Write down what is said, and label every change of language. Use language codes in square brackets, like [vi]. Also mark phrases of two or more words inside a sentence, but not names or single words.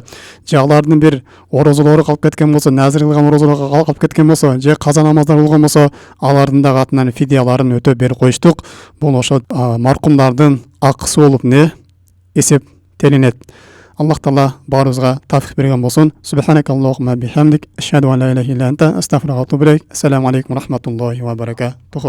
[ky] Же алардын бир орозолору калып кеткен болсо, назир кылган орозолору калып кеткен болсо, же каза намаздар болгон болсо, алардын дагы атынан фидияларын өтөп берип коюштук. Бул ошо маркумдардын акысы болуп эсептелинет. Аллах Таала баарыбызга тавфик берген болсун. [ar] سبحانك اللهم بحمدك أشهد أن لا إله إلا أنت أستغفرك وأتوب إليك. السلام عليكم ورحمة الله وبركاته.